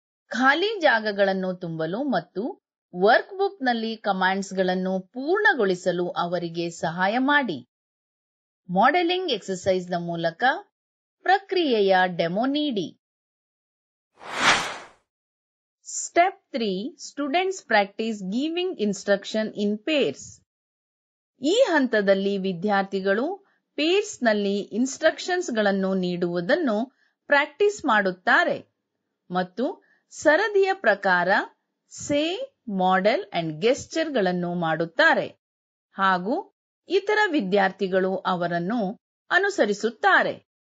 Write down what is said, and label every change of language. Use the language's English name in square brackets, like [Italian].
[Kannada] ಖಾಲಿ ಜಾಗಗಳನ್ನು ತುಂಬಲು ಮತ್ತು ವರ್ಕ್ ಬುಕ್ ನಲ್ಲಿ ಕಮಾಂಡ್ಸ್ ಗಳನ್ನು ಪೂರ್ಣಗೊಳಿಸಲು ಅವರಿಗೆ ಸಹಾಯ ಮಾಡಿ. ಮಾಡೆಲಿಂಗ್ ಎಕ್ಸರ್ಸೈಸ್ ನ ಮೂಲಕ ಪ್ರಕ್ರಿಯೆಯ ಡೆಮೊ ನೀಡಿ. [English] Step 3. Students practice giving instruction in pairs. [Kannada] ಈ ಹಂತದಲ್ಲಿ ವಿದ್ಯಾರ್ಥಿಗಳು ಪೇರ್ಸ್ನಲ್ಲಿ ಇನ್ಸ್ಟ್ರಕ್ಷನ್ಸ್ಗಳನ್ನು ನೀಡುವುದನ್ನು ಪ್ರಾಕ್ಟೀಸ್ ಮಾಡುತ್ತಾರೆ ಮತ್ತು ಸರದಿಯ ಪ್ರಕಾರ ಸೇ, ಮಾಡೆಲ್ ಅಂಡ್ ಗೆಸ್ಚರ್ಗಳನ್ನು ಮಾಡುತ್ತಾರೆ ಹಾಗೂ ಇತರ ವಿದ್ಯಾರ್ಥಿಗಳು ಅವರನ್ನು ಅನುಸರಿಸುತ್ತಾರೆ.